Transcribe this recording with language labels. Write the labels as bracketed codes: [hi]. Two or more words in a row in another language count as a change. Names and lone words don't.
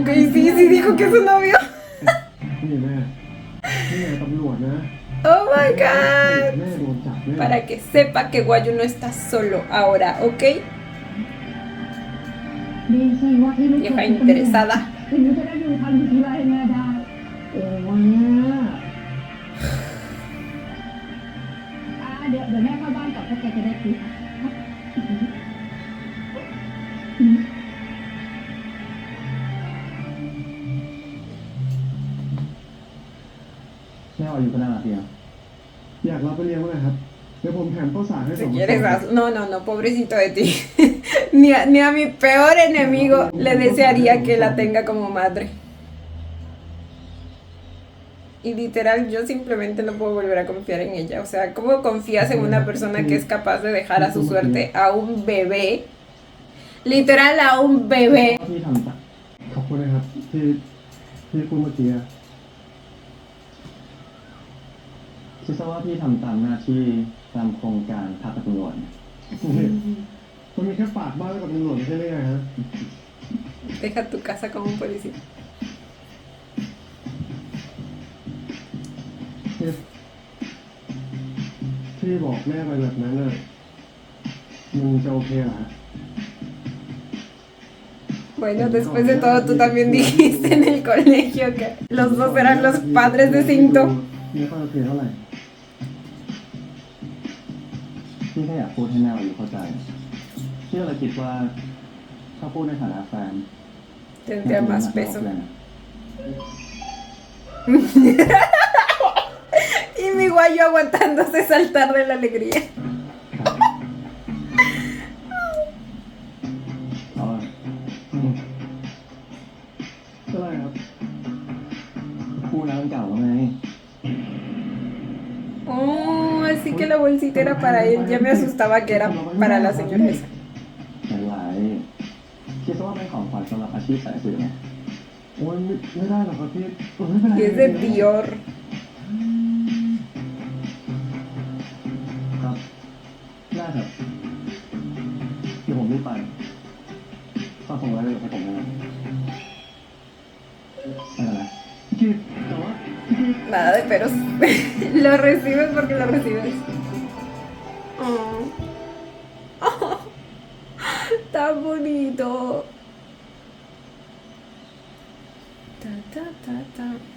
[es] Ok, sí, sí dijo que es su novio. [th] นี่แม่นี่ตำรวจนะ [en] Oh my god. [th] แม่โดนจับแน่ [es] Para que sepa que Guayu no está solo ahora, ¿ok? [th] ดีสิว่าที่ลูกเขย [es] Vieja [th] เป็นตำรวจ [es] interesada. [th] ถึงจะได้ดูทันทีไรแม่ได้ โอ้ยแม่ เดี๋ยวแม่เข้าบ้านก่อนถ้าแกจะได้คุย แม่วายุก็น่ารักดีนะอยากรับไปเลี้ยงเลยครับเดี๋ยวผมแถมข้าวสารให้ [es] Si 2 quieres, no, no, no, pobrecito de ti. Ni a mi peor enemigo le desearía que la tenga como madre. Y literal, yo simplemente no puedo volver a confiar en ella. O sea, ¿cómo confías en una persona que es capaz de dejar a su suerte a un bebé? Literal, a un bebé. [th] ที่ทำตัดขอบคุณนะครับที่พูดเมื่อกี้คิดซะว่าพี่ทำตามหน้าที่ตามโครงการพักกับตำรวจมันมีแค่ฝากบ้านกับตำรวจไม่ใช่ไหมฮะ [es] Deja tu casa como un policía. [th] ที่บอกแม่ไปแบบนั้นน่ะมันจะโอเคเหรอ [es] Bueno, después de todo, tú también dijiste en el colegio que los dos eran los padres de Cinto. [th] ไม่ค่อยโอเคเท่าไหร่พี่แค่อยากพูดให้แม่วายุเข้าใจพี่ก็เลยคิดว่าถ้าพูดในฐานะแฟน [es] Tendría más peso. Y mi guayo aguantándose saltar de la alegría. [th] ก็เลยครับพูดแล้วมันเก่าแล้วไง [es] Oh, así que la bolsita era para él. Ya me asustaba que era para la señora esa. [th] เป็นไรคิดว่าเป็นของขวัญสำหรับอาชีพสายสืบไหมโอ้ยไม่ได้หรอกครับพี่ไม่เป็นไร [es] Y es de Dior. [th] ครับได้ครับเดี๋ยวผมรีบไปฝากผมไว้เลยให้ผมนะไม่เป็นไรพี่แต่ว่า [es] Nada de peros. Lo recibes porque lo recibes. Oh. Oh. Tan bonito. Ta, ta, ta, ta.